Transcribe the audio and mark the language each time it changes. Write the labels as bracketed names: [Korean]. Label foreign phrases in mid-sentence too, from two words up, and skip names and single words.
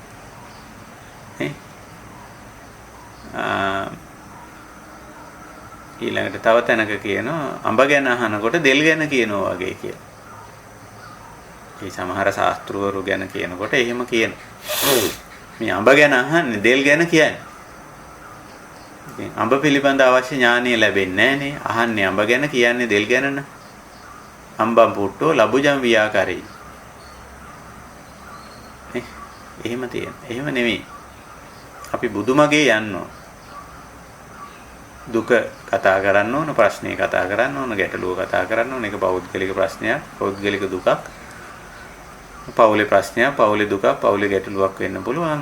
[Sinhala] ඊළඟට තව තැනක කියනවා අඹ ගැන අහනකොට දෙල් ගැන කියනවා වගේ කියලා. මේ සමහර ශාස්ත්‍රවරු ගැන කියනකොට එහෙම කියනවා. මේ අඹ ගැන අහන්නේ දෙල් ගැන කියන්නේ. ඉතින් අඹ පිළිබඳ අවශ්‍ය ඥානය ලැබෙන්නේ නැහනේ. අහන්නේ අඹ ගැන කියන්නේ දෙල් ගැන න ะ. [Pali] අම්බම් පුට්ටෝ ලබුජම් වියාකරේ. [Sinhala] එහෙම තියෙන. එහෙම නෙමෙයි. අපි බුදුමගේ යන්න ඕන. දුක කතා කරන්න ඕන, ප්‍රශ්නේ කතා කරන්න ඕන, ගැටලුව කතා කරන්න ඕන. ඒක පෞද්ගලික ප්‍රශ්නයක්, පෞද්ගලික දුකක්. පෞලේ ප්‍රශ්නයක්, පෞලේ දුකක්, පෞලේ ගැටලුවක් වෙන්න පුළුවන්.